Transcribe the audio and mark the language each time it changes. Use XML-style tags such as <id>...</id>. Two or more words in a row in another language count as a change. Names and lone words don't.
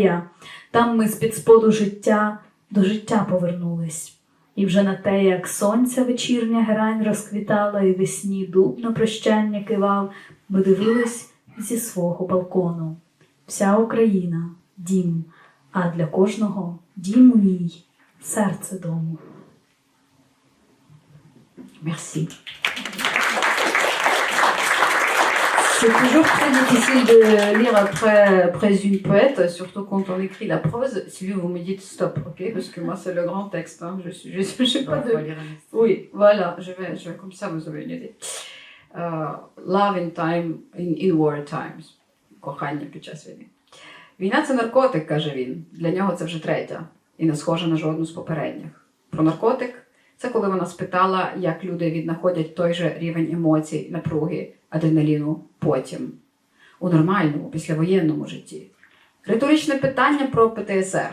<uk>Там ми з-під споду життя до життя повернулись. І вже на те, як сонця вечірня грань розквітала і весні дуб на прощання кивав, ми дивились зі свого балкону. Вся Україна – дім, а для кожного дім у ній – серце дому.</uk> <fr>Merci. C'est toujours très difficile de lire après une poète, surtout quand on écrit la prose. Sylvie, vous me dites stop, ok? Parce que moi, c'est le grand texte. Hein. Je sais pas de... Oui, voilà, je vais comme ça, vous avez une idée.</fr> <en>Love in time, in war times.</en> <uk>Кохання під час війни. Війна – це наркотик, каже він. Для нього це вже третя. І не схожа на жодну з попередніх. Про наркотик – це коли вона спитала, як люди віднаходять той же рівень емоцій, напруги, адреналіну потім. У нормальному, післявоєнному житті. Риторичне питання про ПТСР.</uk>